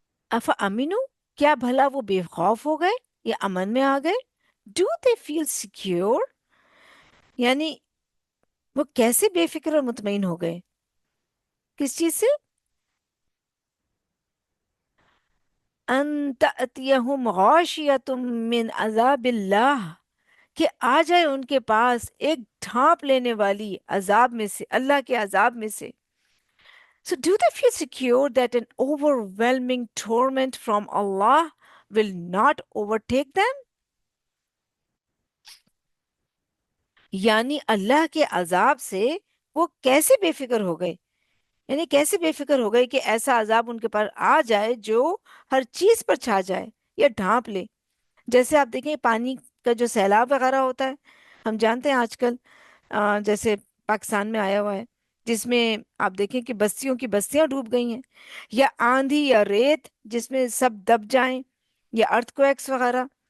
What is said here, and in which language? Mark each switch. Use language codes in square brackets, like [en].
[ar] اف امینو، [ur] کیا بھلا وہ بے خوف ہو گئے یا امن میں آ گئے؟ [en] do they feel secure, [ur] یعنی وہ کیسے بے فکر اور مطمئن ہو گئے؟ کس چیز سے؟ [ar] ان تأتیہم غاشیۃ من عذاب اللہ، [ur] کہ آ جائے ان کے پاس ایک ڈھانپ لینے والی عذاب میں سے، اللہ کے عذاب میں سے. [en] So do they feel secure that an overwhelming torment from Allah will not overtake them? [ur] یعنی اللہ کے عذاب سے وہ کیسے بے فکر ہو گئے، یعنی کیسے بے فکر ہو گئے کہ ایسا عذاب ان کے پر آ جائے جو ہر چیز پر چھا جائے یا ڈھانپ لے. جیسے آپ دیکھیں پانی کا جو سیلاب وغیرہ ہوتا ہے، ہم جانتے ہیں آج کل جیسے پاکستان میں آیا ہوا ہے، جس میں آپ دیکھیں کہ بستیوں کی بستیاں ڈوب گئی ہیں، یا آندھی یا ریت جس میں سب دب جائیں، یا ارتھ کویکس وغیرہ.